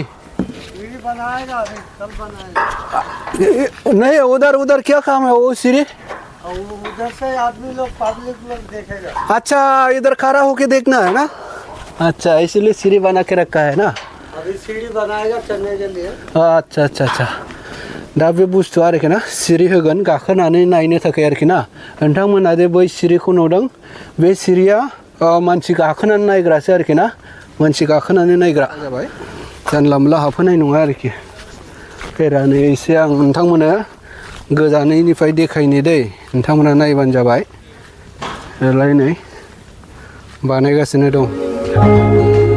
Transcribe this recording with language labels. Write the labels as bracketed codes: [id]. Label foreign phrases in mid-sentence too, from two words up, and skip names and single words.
[hi] बनाएगा अभी कल बनाएगा नहीं उधर उधर क्या काम है वो सीढ़ी और उधर से आदमी लोग पब्लिक लोग देखेगा अच्छा इधर खड़ा होके देखना है ना अच्छा इसलिए सीढ़ी बना के रखा है ना अभी सीढ़ी बनाएगा चलने के लिए [brx] आच्छा आच्छा आच्छा दा बे बुस्थुआ आरोखि ना सिरि होगोन गाखोनानै नायनो थाखाय आरोखि ना नोंथांमोना दे बै सिरिखौ नुदों बे सिरिया मानसि गाखोनानै नायग्रासो आरोखि ना मानसि गाखोनानै नायग्रा जाबाय जानला मोनला हाबहोनाय नङा आरोखि फेरानो एसे आं नोंथांमोनो गोजानैनिफ्राय देखायनि दै नोंथांमोना नायबानो जाबाय ओरैलाय नै बानायगासिनो दं